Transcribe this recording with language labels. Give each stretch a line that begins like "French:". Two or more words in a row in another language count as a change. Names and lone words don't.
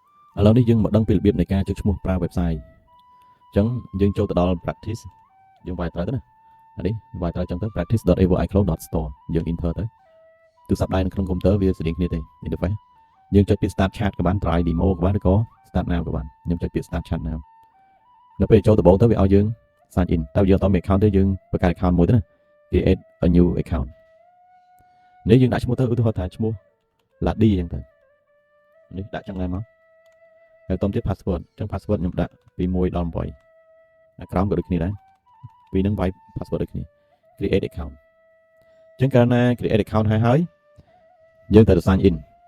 Khmer: ឥឡូវនេះយើងមកដឹងពីរបៀបនៃការចុចឈ្មោះប្រើ website អញ្ចឹងយើងចូលទៅដល់ practice យើងវាយត្រូវទៅណានេះវាយត្រូវអញ្ចឹងទៅ practice.avoicloud.store យើង enter ទៅទូរស័ព្ទដៃនៅក្នុងកុំព្យូទ័រ វាស្តៀងគ្នាទេ interface យើងចុចពាក្យ
English: start chat
Khmer: ក៏បាន
English: try demo
Khmer: ក៏បានឬក៏
English: start now
Khmer: ក៏បានខ្ញុំចុចពាក្យ start
English: chat now
Khmer: នៅពេលចូលដំបូងទៅវាឲ្យយើង
English: sign in
Khmer: តែយើងអត់មាន account ទេយើងបង្កើត account មួយទៅណា
English: create a new account
Khmer: នេះយើងដាក់ឈ្មោះទៅឧទាហរណ៍ថាឈ្មោះ Ladi អញ្ចឹងទៅនេះដាក់ចឹងដែរមកហើយតោះទៀត password អញ្ចឹង password ខ្ញុំដាក់ពី1ដល់8អាក្រោមក៏ដូចគ្នាដែរពីនឹងវាយ password ដូចគ្នា
English: create account
Khmer: អញ្ចឹងកាលណា
English: create account
Khmer: ហើយយើងត្រូវ
English: sign in